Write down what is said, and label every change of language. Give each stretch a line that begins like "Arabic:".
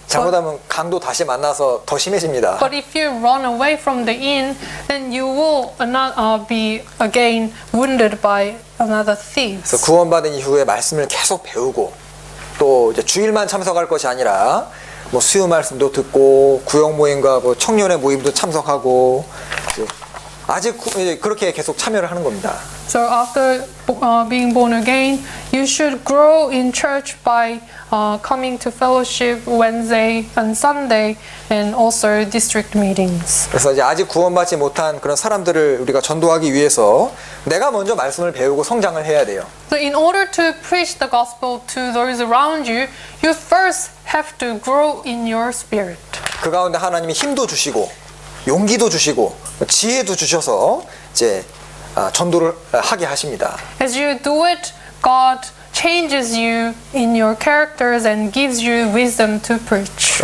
Korean: 잘못하면 강도 다시 만나서 더 심해집니다.
English: But if you run away from the inn, then you will not be again wounded by another thief.
Korean: 그래서 구원받은 이후에 말씀을 계속 배우고 또 이제 주일만 참석할 것이 아니라 뭐 수요 말씀도 듣고 구역 모임과 뭐 청년의 모임도 참석하고 아직 그렇게 계속 참여를 하는 겁니다.
English: So after being born again, you should grow in church by coming to fellowship Wednesday and Sunday, and also district meetings.
Korean: 그래서 이제 아직 구원받지 못한 그런 사람들을 우리가 전도하기 위해서 내가 먼저 말씀을 배우고 성장을 해야 돼요.
English: So in order to preach the gospel to those around you, you first have to grow in your spirit.
Korean: 그 가운데 하나님이 힘도 주시고 용기도 주시고 지혜도 주셔서 이제 전도를 하게 하십니다.
English: As you do it, God changes you in your characters and gives you wisdom to preach.